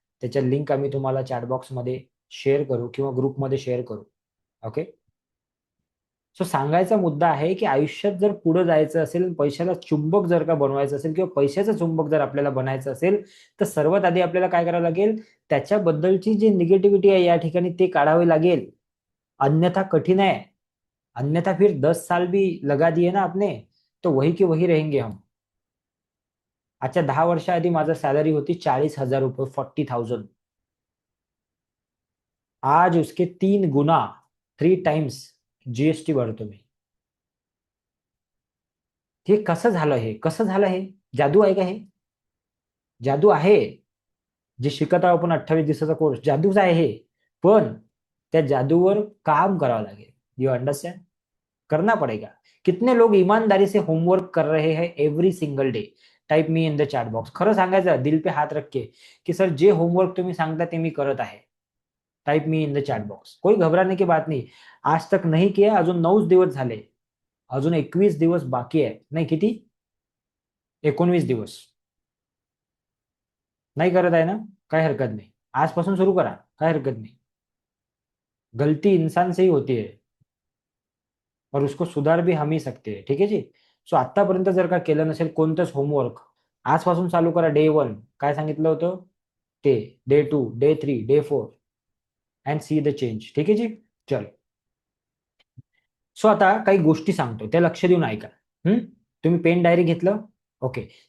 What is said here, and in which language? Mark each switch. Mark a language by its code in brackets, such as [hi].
[mr] त्याच्या लिंक आम्ही तुम्हाला चॅट बॉक्समध्ये शेअर करू किंवा ग्रुपमध्ये शेअर करू. ओके. सो सांगायचा मुद्दा आहे की आयुष्यात जर पुढे जायचं असेल, पैशाला चुंबक जर का बनवायचं असेल किंवा पैशाचं चुंबक जर आपल्याला बनायचं असेल, तर सर्वात आधी आपल्याला काय करावं लागेल, त्याच्याबद्दलची जी निगेटिव्हिटी आहे या ठिकाणी ते काढावी लागेल. [hi] अन्यथा कठीण है, अन्यथा फिर 10 साल भी लगा दिए ना आपने तो वही के वही रहेंगे हम. [mr] आजच्या 10 वर्षाआधी माझा सॅलरी होती 40,000 रुपये, 40,000. [hi] आज उसके 3 गुना, [mr] 3 टाइम्स जीएसटी भरतो मी. हे कसं झालं, हे कसं झालं? हे जादू आहे का? हे जादू आहे. जे शिकत आहोत आपण 28 दिवसाचा कोर्स, जादूच आहे हे. पण त्या जादूवर काम करावं लागेल. [en] You understand? [hi] करना पड़ेगा. कितने लोग ईमानदारी से होमवर्क कर रहे हैं [en] Every single day? Type me in the chat box. [mr] खरं सांगायचं, [hi] दिल पे हात रख के, [mr] की सर जे होमवर्क तुम्ही सांगता ते मी करत आहे. [en] Type me in the chat box. [hi] कोई घबराने की बात नहीं. आज तक नहीं किया, [mr] अजून 9 दिवस झाले, अजून 21 दिवस बाकी आहे. नाही, किती? 19 दिवस. नाही करत आहे ना? काय हरकत नाही. आजपासून सुरू करा, काय हरकत नाही. [hi] गलती इंसान से ही होती है और उसको सुधार भी हम ही सकते हैं. [mr] ठीक आहे जी. सो आतापर्यंत जर का केलं नसेल कोणतंच होमवर्क, आजपासून चालू करा. डे 1 काय सांगितलं होतं ते, day 2, day 3, day 4 [en] And see the change. [mr] ठीक आहे जी. चल. सो आता काही गोष्टी सांगतो, त्या लक्ष देऊन ऐका. तुम्ही पेन डायरी घेतलं? ओके.